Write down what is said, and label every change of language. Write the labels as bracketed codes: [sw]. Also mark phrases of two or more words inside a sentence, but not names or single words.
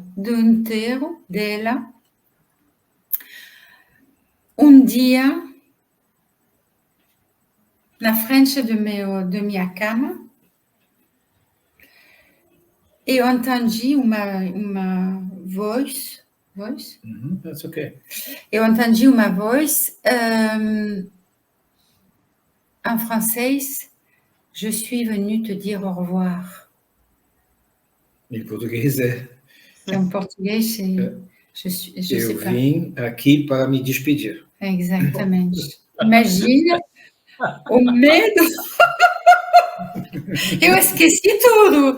[pt] Do enterro dela, um dia, na frente de minha cama, eu entendi uma voz voz? [en] That's okay. [pt] Eu entendi uma voz em francês. [fr] Je suis venue te dire au revoir. [pt] Em português é. Em português, Eu vim aqui para me despedir. Exatamente. Imagina o medo. Eu esqueci tudo.